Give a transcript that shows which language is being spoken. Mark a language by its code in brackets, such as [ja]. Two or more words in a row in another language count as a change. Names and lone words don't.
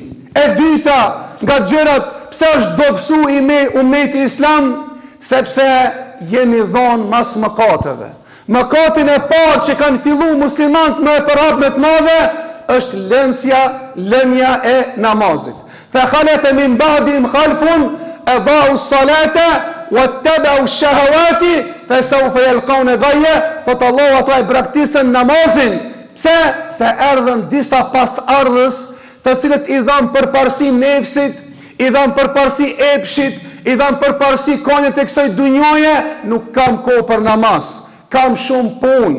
[sq] E dyta, nga gjërat pse është dobësu umeti islam, sepse jemi dhonë mas mëkateve. Mëkatin e parë që kanë fillu muslimanët me përhap me të madhe është lënja e namazit. [ar] فخلف من بعدهم خلف أضاعوا الصلاة واتبعوا الشهوات فسوف يلقون غيا. [sq] Thot Allah, ato e braktisën namazin. Pse? Se erdhën disa pas ardhës, të cilët i dhanë përparësi nefsit, i dhanë përparësi epshit, i dhanë përparësi konjet e kësaj dunjoje, nuk kam kohë për namaz. Kam shumë punë.